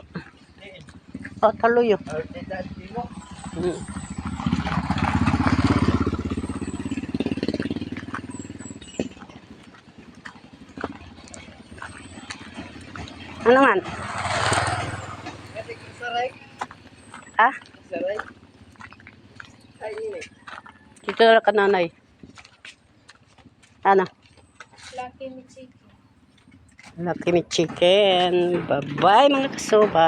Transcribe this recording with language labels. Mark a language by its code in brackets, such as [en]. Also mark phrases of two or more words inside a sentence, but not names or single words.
[war] Oh, taluyo. Ano man? Saray. Ah? Saray. Ay, ini. Dito na ka nanay. Ano? Lucky me chicken. Lucky me chicken. Bye-bye mga kasuba.